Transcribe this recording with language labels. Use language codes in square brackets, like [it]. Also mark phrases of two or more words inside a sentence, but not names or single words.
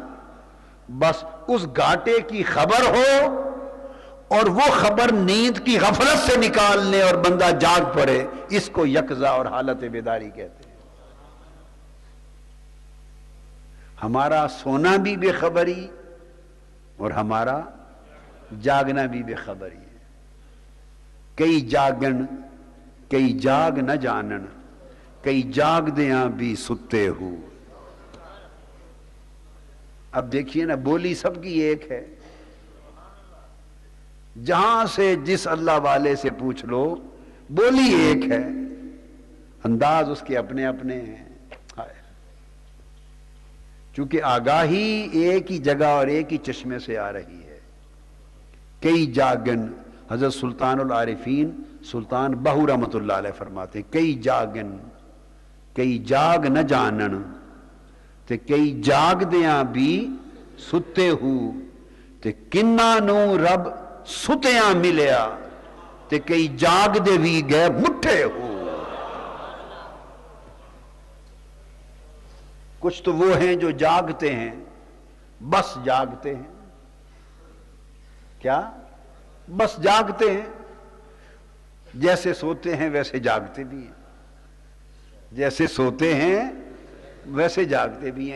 [ur] بس اس گھاٹے کی خبر ہو اور وہ خبر نیند کی غفلت سے نکالنے اور بندہ جاگ پڑے، اس کو یقظہ اور حالت بیداری کہتے ہیں. ہمارا سونا بھی بے خبری اور ہمارا جاگنا بھی بے خبری ہے. [pa] کئی جاگن کئی جاگ نہ جانن، کئی جاگ دیاں بھی ستے ہو. [ur] اب دیکھیے نا، بولی سب کی ایک ہے، جہاں سے جس اللہ والے سے پوچھ لو بولی ایک ہے، انداز اس کے اپنے اپنے ہیں. چونکہ آگاہی ایک ہی جگہ اور ایک ہی چشمے سے آ رہی ہے. [pa] کئی جاگن، [ur] حضرت سلطان العارفین سلطان بہو رحمۃ اللہ علیہ فرماتے، [pa] کئی جاگن کئی جاگ نہ جانن تے کئی جاگ دیاں بھی ستے ہو، تے کنہ نو رب ستیاں ملیا تے کئی جاگ دے بھی گئے مٹھے ہو. [ur] کچھ تو وہ ہیں جو جاگتے ہیں، بس جاگتے ہیں. کیا؟ بس جاگتے ہیں. جیسے سوتے ہیں ویسے جاگتے بھی ہیں، جیسے سوتے ہیں ویسے جاگتے بھی ہیں.